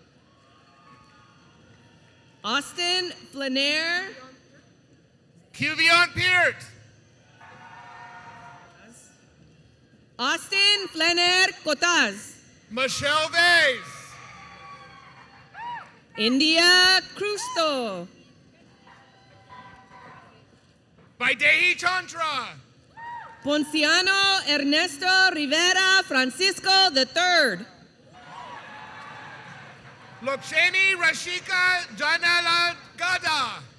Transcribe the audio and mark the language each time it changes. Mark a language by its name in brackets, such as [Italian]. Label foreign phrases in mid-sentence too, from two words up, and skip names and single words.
[English] Austin Flanair. Cuvion Peart. Austin Flanair Cotaz. Michelle Vase. India Crusto. Vaidehi Chandra. Ponciano Ernesto Rivera Francisco III. Lokshemi Rashika Janala Gada.